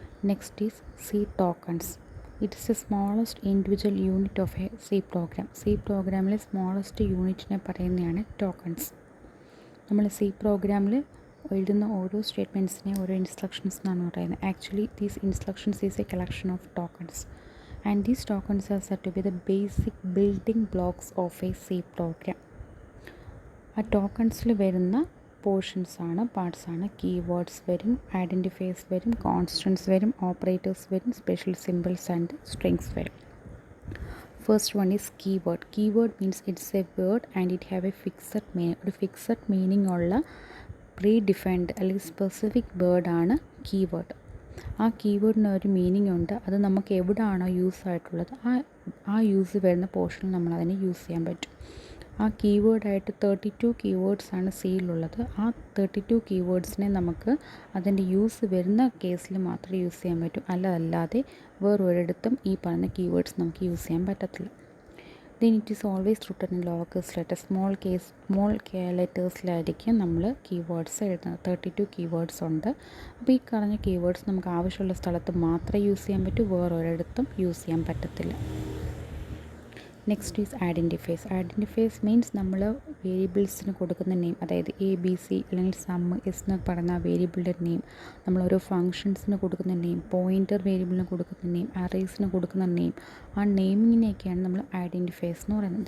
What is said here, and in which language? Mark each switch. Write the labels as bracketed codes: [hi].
[en] Next is C tokens. It is a smallest individual unit of a C program. [ml] C പ്രോഗ്രാമിലെ smallest യൂണിറ്റിനെ പറയുന്നതാണ് tokens. നമ്മൾ C പ്രോഗ്രാമിൽ എഴുതുന്ന ഓരോ സ്റ്റേറ്റ്മെൻറ്റ്സിനെ ഓരോ ഇൻസ്ട്രക്ഷൻസ് എന്നാണ് പറയുന്നത്. [en] Actually these instructions is a collection of tokens. And these tokens are said to be the basic building blocks of a C program. [ml] ആ ടോക്കൺസിൽ വരുന്ന പോർഷൻസാണ്, പാർട്സാണ്. കീവേഡ്സ് വരും, ഐഡൻറ്റിഫയേഴ്സ് വരും, കോൺസ്റ്റൻസ് വരും, ഓപ്പറേറ്റേഴ്സ് വരും, സ്പെഷ്യൽ സിമ്പിൾസ് ആൻഡ് സ്ട്രിങ്സ് വരും. [en] First one is keyword. Keyword means it's a word and it have a fixed meaning. [ml] ഒരു fixed meaning ഉള്ള pre defined അല്ലെങ്കിൽ സ്പെസിഫിക് വേർഡാണ് കീവേഡ്. ആ കീവേഡിന് ഒരു മീനിങ് ഉണ്ട്. അത് നമുക്ക് എവിടെയാണോ യൂസ് ആയിട്ടുള്ളത് ആ യൂസ് വരുന്ന പോർഷനിൽ നമ്മളതിനെ യൂസ് ചെയ്യാൻ പറ്റും. ആ കീവേഡായിട്ട് 32 കീവേഡ്സാണ് സിയിലുള്ളത്. ആ 32 കീവേഡ്സിനെ നമുക്ക് അതിൻ്റെ യൂസ് വരുന്ന കേസിൽ മാത്രമേ യൂസ് ചെയ്യാൻ പറ്റൂ. അല്ലാതെ വേറൊരിടത്തും ഈ പറഞ്ഞ കീവേഡ്സ് നമുക്ക് യൂസ് ചെയ്യാൻ പറ്റത്തില്ല. [en] then it is always written in lower case letters. [ml] small ലെറ്റേഴ്സിലായിരിക്കും നമ്മൾ കീവേഡ്സ് എഴുതുന്നത്. 32 കീവേഡ്സ് ഉണ്ട്. അപ്പോൾ ഈ പറഞ്ഞ കീവേഡ്സ് നമുക്ക് ആവശ്യമുള്ള സ്ഥലത്ത് മാത്രമേ യൂസ് ചെയ്യാൻ പറ്റൂ, വേറൊരിടത്തും യൂസ് ചെയ്യാൻ പറ്റത്തില്ല. Next is identifiers. Identifiers means നമ്മൾ വേരിയബിൾസിന് കൊടുക്കുന്ന നെയിം, അതായത് എ ബി സി അല്ലെങ്കിൽ സം എസ് എന്ന് പറയുന്ന ആ വേരിയബിളിൻ്റെ നെയിം, നമ്മൾ ഓരോ ഫങ്ഷൻസിന് കൊടുക്കുന്ന നെയിം, പോയിൻ്റർ വേരിയബിളിന് കൊടുക്കുന്ന നെയിം, അറേസിന് കൊടുക്കുന്ന നെയിം, ആ നെയിമിങ്ങിനെയൊക്കെയാണ് നമ്മൾ ഐഡൻറ്റിഫയേഴ്സ് എന്ന് പറയുന്നത്.